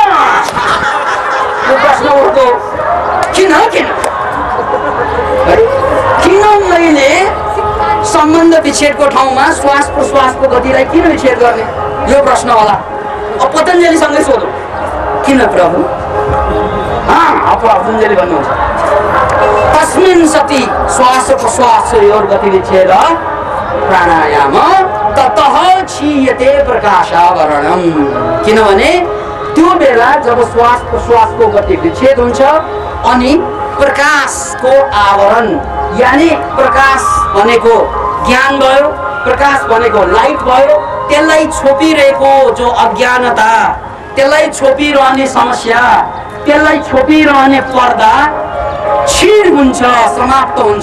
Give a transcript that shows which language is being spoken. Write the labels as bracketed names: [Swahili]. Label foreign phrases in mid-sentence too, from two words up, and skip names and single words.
[Nepali] यो प्रश्न उठ्दो किन किन किन मैले सम्बन्ध विच्छेदको ठाउँमा श्वास प्रश्वासको गतिलाई किन विच्छेद गर्ने यो प्रश्न होला। अब पतञ्जलिसँगै सोधौँ किन प्रभु पतञ्जलि भन्नुहुन्छ [Sanskrit] तस्मिन् सति श्वास प्रश्वासयोर गति विच्छेद प्राणायाम ततः क्षीयते प्रकाशावरणम [Nepali] किनभने त्यो बेला जब श्वास प्रश्वासको गति विच्छेद हुन्छ अनि प्रकाशको आवरण यानी प्रकाश भनेको ज्ञान भयो प्रकाश भनेको लाइट भयो त्यसलाई छोपिरहेको जो अज्ञानता त्यसलाई छोपिरहने समस्या त्यसलाई छोपिरहने पर्दा क्षीण हुन्छ समाप्त हुन्छ।